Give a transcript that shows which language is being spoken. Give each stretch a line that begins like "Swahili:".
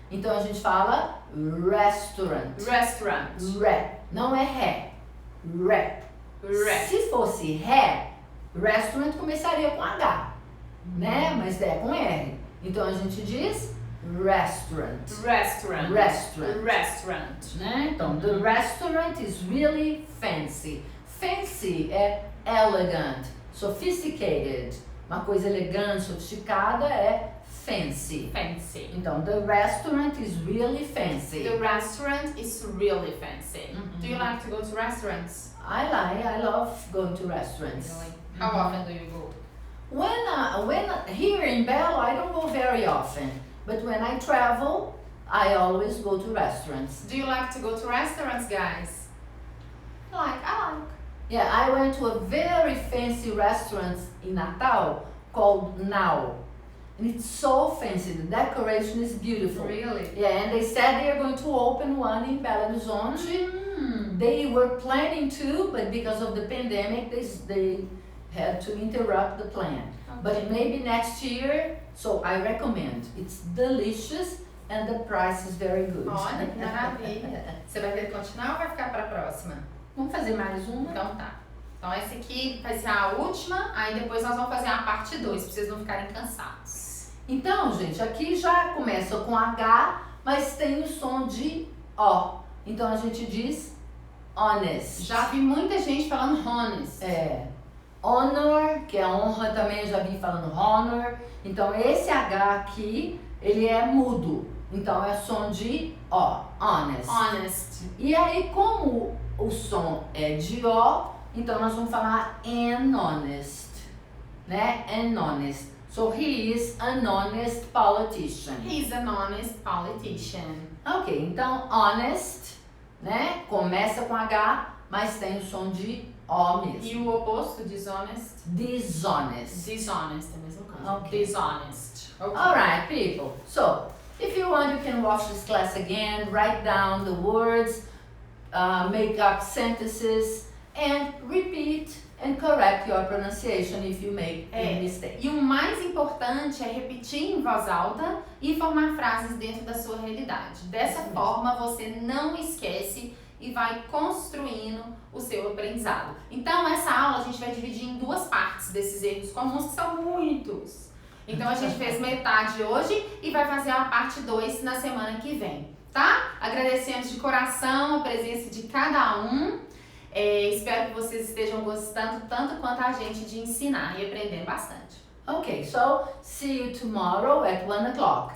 Portuguese: Então a gente fala restaurant.
English: Restaurant.
Portuguese: Ré. Não é ré. Ré. Re. Se fosse ré, restaurant começaria com H, né? Mas é com R. Então a gente diz restaurant.
English: Restaurant. Restaurant. Restaurant.
Portuguese: Né?
English: Então, the restaurant is really fancy. Fancy é elegant, sophisticated.
Portuguese: Uma coisa elegante, sofisticada é fancy.
English: Fancy. Então, the restaurant is really fancy. The restaurant is really fancy. Mhm. Do you like to go to restaurants? I love going to restaurants. Really? How often do you go? When here in Belo, I don't go very often, but when I travel, I always go to restaurants. Do you like to go to restaurants, guys? I like. Yeah, I went to a very fancy restaurant in Natal called Now. And it's so fancy, the decoration is beautiful. Really? Yeah, and they said they are going to open one in Belo Horizonte. They were planning to, but because of the pandemic, they had to interrupt the plan. But maybe next year, so I recommend. It's delicious and the price is very good.
Portuguese: Olha, que maravilha. Você vai querer continuar ou vai ficar para a próxima? Vamos fazer mais uma? Então tá. Então essa aqui vai ser a última, aí depois nós vamos fazer a parte 2, pra vocês não ficarem cansados. Então, gente, aqui já começa com H, mas tem o som de O. Então a gente diz honest. Já vi muita gente falando honest. É. Honor, que é honra também, eu já vi falando honor. Então esse H aqui, ele é mudo. Então é som de O, honest.
English: Honest.
Portuguese: E aí, como o som é de O, então nós vamos falar
English: an honest,
Portuguese: né?
English: An honest. So he is an honest politician. He's an honest politician.
Portuguese: Ok, então honest, né? Começa com H, mas tem o som de O mesmo. E o oposto, dishonest?
English: Dishonest.
Portuguese: Dishonest, é a mesma coisa.
English: Okay. Dishonest. Okay. Alright, people. So, if you want, you can watch this class again, write down the words, make up sentences, and repeat and correct your pronunciation if you make a mistake.
Portuguese: E o mais importante é repetir em voz alta e formar frases dentro da sua realidade. Dessa forma, você não esquece e vai construindo o seu aprendizado. Então, essa aula a gente vai dividir em duas partes desses erros comuns, que são muitos. Então, a gente fez metade hoje e vai fazer a parte 2 na semana que vem, tá? Agradecemos de coração a presença de cada um. Espero que vocês estejam gostando tanto quanto a gente de ensinar e aprendendo bastante.
English: Okay, so see you tomorrow at 1 o'clock.